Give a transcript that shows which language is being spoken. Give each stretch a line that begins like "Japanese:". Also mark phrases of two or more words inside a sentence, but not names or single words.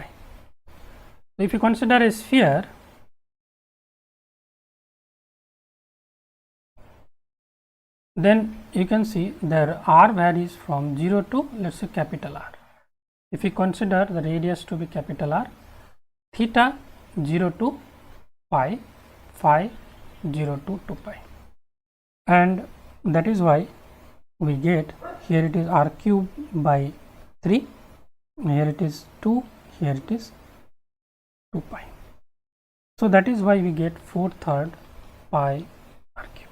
English: So if you consider a sphere, then you can see there r varies from 0 to, let's say, capital R. If you consider the radius to be capital R, theta 0 to pi, phi 0 to 2 pi, and that is why we get here it is r cube by 3, here it is 2, here it is 2 pi. So that is why we get 4/3 pi r cube.